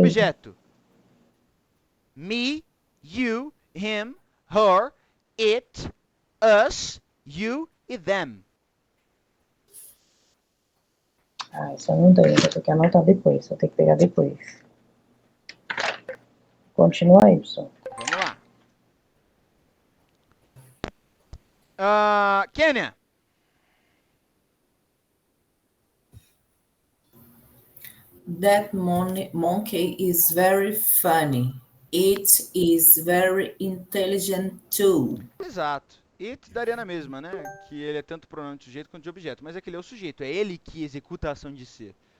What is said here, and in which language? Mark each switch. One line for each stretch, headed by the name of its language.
English: objeto: me, you, him, her, it, us, you e them.
Portuguese: Ah, isso eu não tenho, vou ter que anotar depois, vou ter que pegar depois. Continua aí, pessoal. Vamos lá. Kênia.
English: That monkey is very funny. It is very intelligent too.
Portuguese: Exato. It daria na mesma, né? Que ele é tanto pronome de sujeito quanto de objeto. Mas aquele é o sujeito, é ele que executa a ação de ser.